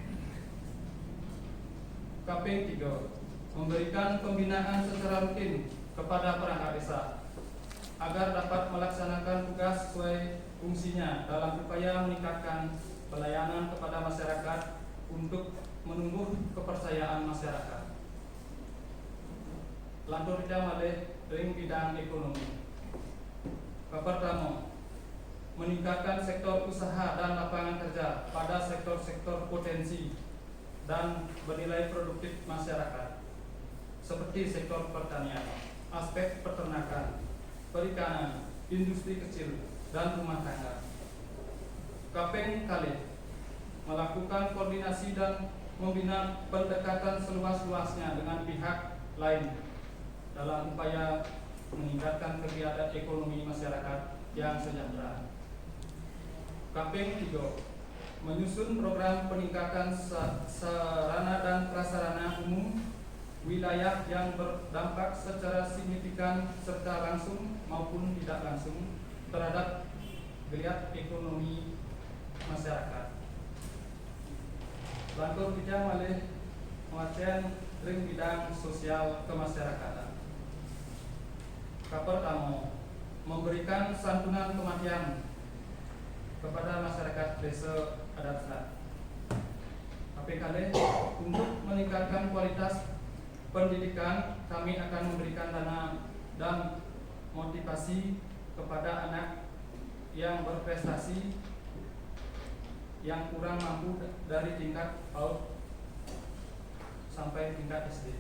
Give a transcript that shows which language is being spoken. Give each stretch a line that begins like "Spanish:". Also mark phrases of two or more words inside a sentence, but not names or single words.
Indonesian: Kaping 3, memberikan pembinaan secara rutin kepada perangkat desa agar dapat melaksanakan tugas sesuai fungsinya dalam upaya meningkatkan pelayanan kepada masyarakat untuk menumbuh kepercayaan masyarakat.
Balinese: Lantur kita malih ring
Indonesian: bidang ekonomi. Pertama, meningkatkan sektor usaha dan lapangan kerja pada sektor-sektor potensi dan bernilai produktif masyarakat, seperti sektor pertanian, aspek peternakan, perikanan, industri kecil, dan rumah tangga.
Balinese: Kaping kalih,
Indonesian: melakukan koordinasi dan membina pendekatan seluas-luasnya dengan pihak lain dalam upaya meningkatkan kegiatan ekonomi masyarakat yang sejahtera. Kaping 3, menyusun program peningkatan sarana dan prasarana umum wilayah yang berdampak secara signifikan serta langsung maupun tidak langsung terhadap geliat ekonomi masyarakat.
Balinese: Lantur kita malih mengajen ring
Indonesian: bidang sosial kemasyarakatan. Pertama, memberikan santunan kematian kepada masyarakat desa adat Selat. KPKD untuk meningkatkan kualitas pendidikan, kami akan memberikan dana dan motivasi kepada anak yang berprestasi yang kurang mampu dari tingkat PAUD sampai tingkat SD.